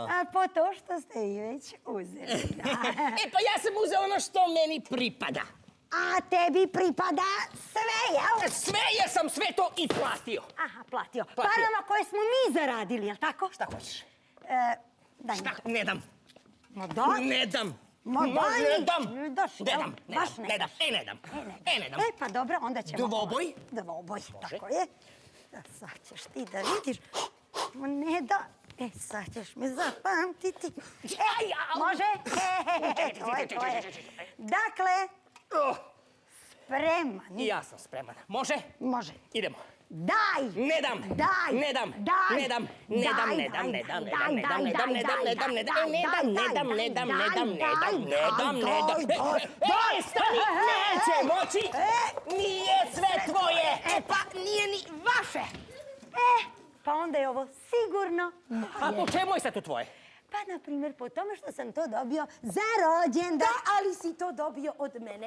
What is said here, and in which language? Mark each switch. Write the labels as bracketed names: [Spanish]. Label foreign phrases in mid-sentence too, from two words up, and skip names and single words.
[Bosnian] A po to što ste vi već uzeli. Da. E pa ja sam uzeo ono što meni pripada. A tebi pripada sve, jel? Sve jer sam sve to i platio. Aha, platio. Parama koje smo mi zaradili, jel tako? Šta hoćeš? Daj mi Šta? to. Ne dam. Ma daj. Ne dam. Ma daj Ne mi. dam. Daš, Ne jel? dam. Baš Ne dam. Ne dam. Ne dam. E, pa dobro, onda ćemo... Dvoboj? Dvoboj, tako je. Sad ćeš ti da vidiš. Ma ne da... E, sad ćeš me zapamtiti. Aj, au. Može? To je. Dakle, spreman. I ja sam spreman. Može? Može. Idemo. Daj! Ne dam. Daj! Ne dam. Daj! Ne dam. Ne dam. Ne dam. Ne dam. Ne dam. Ne dam. Ne dam. Ne dam. Ne dam. Ne dam. Ne dam. Ne dam. Ne dam. Ne dam. Ne dam. Ej, stani! Neće moći! Nije sve tvoje! E pa nije ni vaše. Pa onda je ovo sigurno A po čemu je sad to tvoje? Pa, na primjer, po tome što sam to dobio za rođendan. Da, ali si to dobio od mene.